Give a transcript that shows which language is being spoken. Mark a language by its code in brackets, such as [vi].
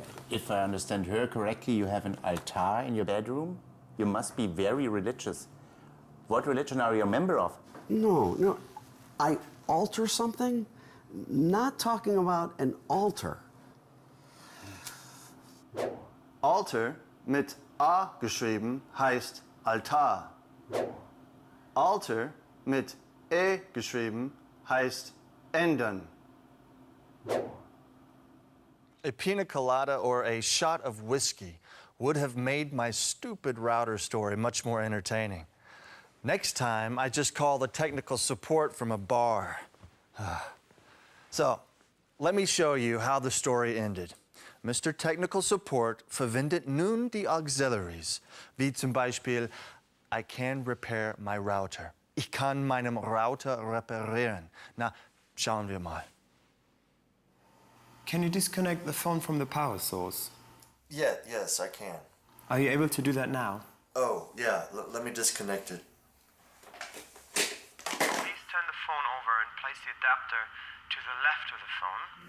[en] If I understand her correctly, you have an altar in your bedroom? You must be very religious. What religion are you a member of? No. I alter something? Not talking about an altar. [de] Altar mit A geschrieben heißt Altar. Altar mit E geschrieben heißt ändern. [en] A pina colada or a shot of whiskey would have made my stupid router story much more entertaining. Next time, I just call the technical support from a bar. So, let me show you how the story ended. [de] Mr. Technical Support verwendet nun die Auxiliaries, wie zum Beispiel, [en] I can repair my router. [de] Ich kann meinen Router reparieren. Na, schauen wir mal. [en] Can you disconnect the phone from the power source? Yes, I can. Are you able to do that now? Oh, yeah, let me disconnect it. Please turn the phone over and place the adapter to the left of the phone.